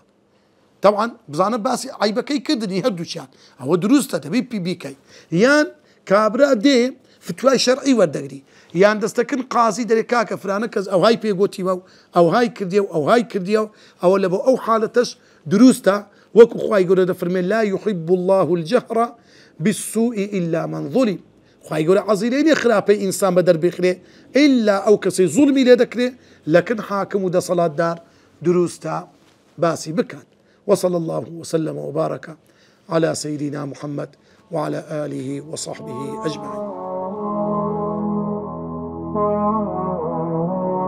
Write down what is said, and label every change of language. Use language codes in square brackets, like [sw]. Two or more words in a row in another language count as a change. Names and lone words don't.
[ckb] طبعا بزانە باسی عیبەکەی کردنی هەردووچیان، ئەوە دروستە دەبێت پی بیکەی. یان کابرا دێ فتوای شەرعی وەردەگری، یان دەستەکن قازی دەرێ کاکە فرانە کەس ئەوهای پێگوتیوە و ئەوهای کردیە و ئەوهای کردیە و ئەوە لە بۆ ئەو حالەتەش دروستە، وەکو خوای گەورە دەفەرمێ [ar] لا يحب الله الجهر بالسوء إلا من ظلم. [ckb] خوای گەورە عەزیزی نییە خراپەی ئینسان بە دەربێخرێ ئیلا ئەو کەسەی زوڵمی لێ دەکرێ لەکن حاکم و دەسەڵاتدار دروستە باسی بکات. [ar] وصلى الله وسلم وبارك على سيدنا محمد وعلى آله وصحبه أجمعين.